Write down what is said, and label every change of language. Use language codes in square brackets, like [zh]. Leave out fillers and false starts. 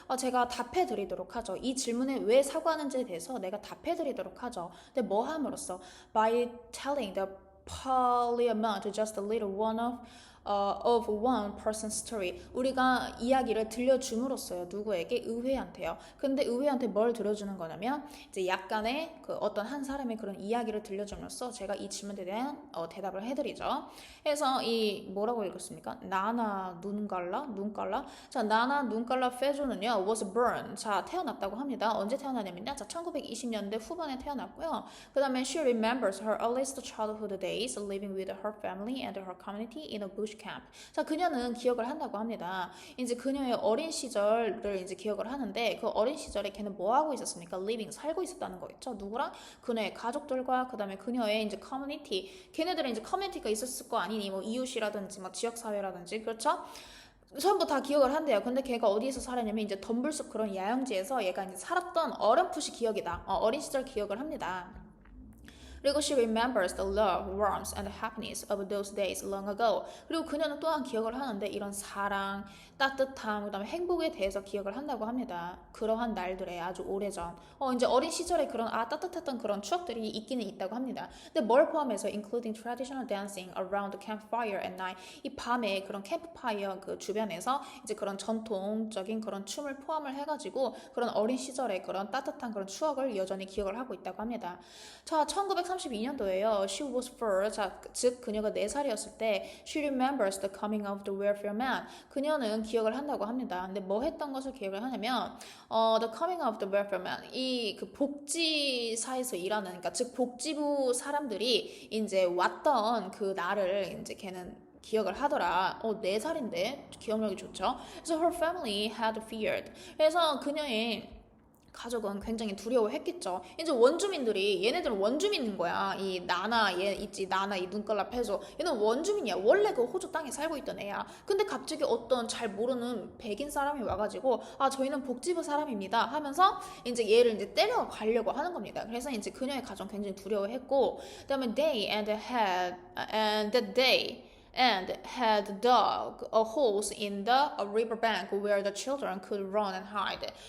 [ko] 제가 답해드리도록 하죠. 이 질문에 왜 사과하는지에 대해서 내가 답해드리도록 하죠. 근데 뭐 함으로써? [en] By telling the parliament just a little of one person's story. [ko] 우리가 이야기를 들려줌으로써요. 누구에게? 의회한테요. 근데 의회한테 뭘 들려주는 거냐면 이제 약간의 그 어떤 한 사람의 그런 이야기를 들려줌으로써 제가 이 질문에 대한 대답을 해드리죠. 그래서 이 뭐라고 읽었습니까? 나나 눈깔라. 자, 나나 눈깔라 페조는요 [en] was born. [ko] 자, 태어났다고 합니다. 언제 태어나냐면요. 자, 1920년대 후반에 태어났고요. 그 다음에 [en] she remembers her earliest childhood days living with her family and her community in a bush camp. [ko] 자, 그녀는 기억을 한다고 합니다. 이제 그녀의 어린 시절을 이제 기억을 하는데 그 어린 시절에 걔는 뭐 하고 있었습니까? living 살고 있었다는 거겠죠. 누구랑? 그녀의 가족들과 그다음에 그녀의 이제 커뮤니티. 걔네들은 이제 커뮤니티가 있었을 거 아니니 뭐 이웃이라든지 뭐 지역 사회라든지 그렇죠? 전부 다 기억을 한대요. 근데 걔가 어디에서 살았냐면 이제 덤불숲 그런 야영지에서 얘가 이제 살았던 어렴풋이 기억이다. 어린 시절 기억을 합니다. [en] 그리고 she remembers the love, warmth, and happiness of those days long ago. [ko] 그리고 그녀는 또한 기억을 하는데 이런 사랑, 따뜻함, 그다음에 행복에 대해서 기억을 한다고 합니다. 그러한 날들의 아주 오래전. 이제 어린 시절에 그런 따뜻했던 그런 추억들이 있기는 있다고 합니다. 근데 뭘 포함해서 [en] including traditional dancing around the campfire at night. [ko] 이 밤에 그런 캠프파이어 그 주변에서 이제 그런 전통적인 그런 춤을 포함을 해가지고 그런 어린 시절의 그런 따뜻한 그런 추억을 여전히 기억을 하고 있다고 합니다. 자, 1932년도에요. [en] She was 4. [ko] 자, 즉 그녀가 4살이었을 때 [en] she remembers the coming of the welfare man. [ko] 그녀는 기억을 한다고 합니다. 근데 뭐 했던 것을 기억을 하냐면 [en] the coming of the welfare man. [ko] 이 그 복지사에서 일하는 그러니까 즉 복지부 사람들이 이제 왔던 그 날을 이제 걔는 기억을 하더라. 4살인데 기억력이 좋죠. [en] 그래서 her family had feared. [ko] 그래서 그녀의 가족은 굉장히 두려워했겠죠. 이제 원주민들이 얘네들은 원주민인 거야. 이 나나 얘 있지 나나 이 눈깔라 패소 얘는 원주민이야. 원래 그 호주 땅에 살고 있던 애야. 근데 갑자기 어떤 잘 모르는 백인 사람이 와가지고 저희는 복지부 사람입니다 하면서 이제 얘를 이제 때려가려고 하는 겁니다. 그래서 이제 그녀의 가정 굉장히 두려워했고 그다음에 [en] they had dug a holes in the riverbank where the children could run and hide.